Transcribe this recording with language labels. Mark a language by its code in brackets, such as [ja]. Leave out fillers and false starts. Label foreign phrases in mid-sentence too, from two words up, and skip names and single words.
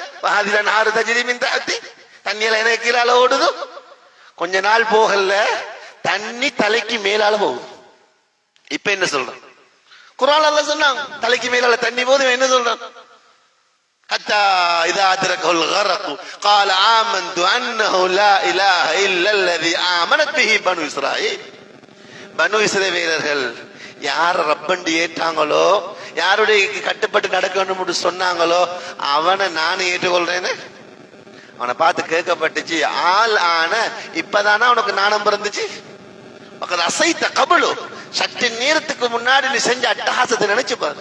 [ar] وهذه الأنهار تجري من تحتي, [ta] தண்ணியில எனக்கு கீழால ஓடுது. கொஞ்ச நாள் போகல, தண்ணி தலைக்கு மேலால போகுது. இப்ப என்ன சொல்றான்? குர்ஆன் அல்லாஹ் சொன்னான் தலைக்கு மேலால தண்ணி போகுது. என்ன சொல்றான்? [ar] حتى إذا أدركه الغرق قال آمنت أنه لا إله إلا الذي آمنت به بنو إسرائيل. [ta] பனு இஸ்ரவேலர்கள் யார் ரப்பண்டி ஏற்றாங்களோ, யாருடைய கட்டுப்பட்டு நடக்கணும்னு சொன்னாங்களோ அவனை நானே ஏற்றுக்கொள்றேன்னு அவனை பார்த்து கேட்கப்பட்டுச்சு. ஆள் ஆன இப்பதானா உனக்கு நாணம் பிறந்துச்சு? [ar] عصيت قبل, [ta] சற்று நேரத்துக்கு முன்னாடி நீ செஞ்ச அட்டகாசத்தை நினைச்சு பாரு.